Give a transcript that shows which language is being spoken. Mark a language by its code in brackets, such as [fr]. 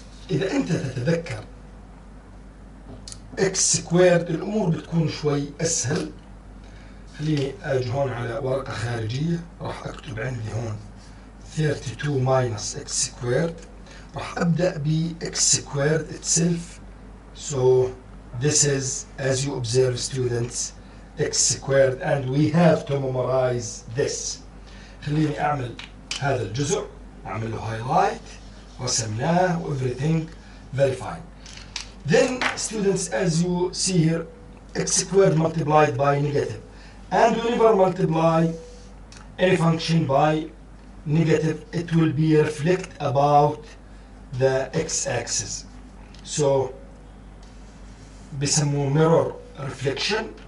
[ar] اذا انت تتذكر x سكويرد الامور بتكون شوي اسهل. خليني اجي هون على ورقه خارجيه، راح اكتب عندي هون 32 minus x squared. [en] راح ابدا ب x squared itself. So this is, as you observe students, x squared and we have to memorize this. [ar] خليني اعمل هذا الجزء، اعمل له highlight، رسمناه و everything very fine. [en] Then students, as you see here, x squared multiplied by negative, and we never multiply any function by negative, it will be reflect about the x-axis. So بيسموه mirror reflection.